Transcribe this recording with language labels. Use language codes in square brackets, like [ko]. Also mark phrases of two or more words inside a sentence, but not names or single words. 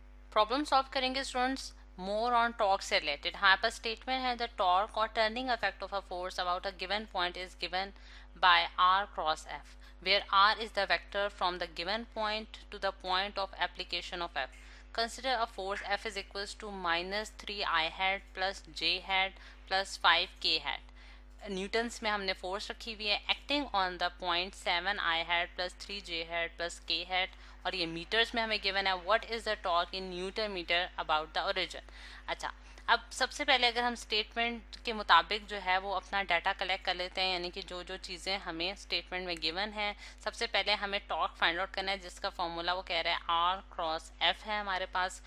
[en] problem solve करेंगे students more on torque से related। [hi] हमारे पास स्टेटमेंट है [en] the torque और turning effect of a force about a given point is given by r cross f where r is the vector from the given point to the point of application of f. Consider a force f is equals to minus 3i hat plus j hat plus 5k hat. [hi] न्यूटन्स में हमने फोर्स रखी हुई है [en] acting on the point 7 i hat plus 3 j hat plus k hat, [hi] और ये मीटर्स में हमें गिवन है [en] what is the torque in newton meter about the origin. [hi] अच्छा, अब सबसे पहले अगर हम स्टेटमेंट के मुताबिक जो है वो अपना [en] data collect [hi] कर लेते हैं, यानी कि जो जो चीज़ें हमें स्टेटमेंट में गिवन है, सबसे पहले हमें [en] torque find out [hi] करना है जिसका फॉर्मूला वो कह रहा है [en] r cross f [hi] है हमारे पास।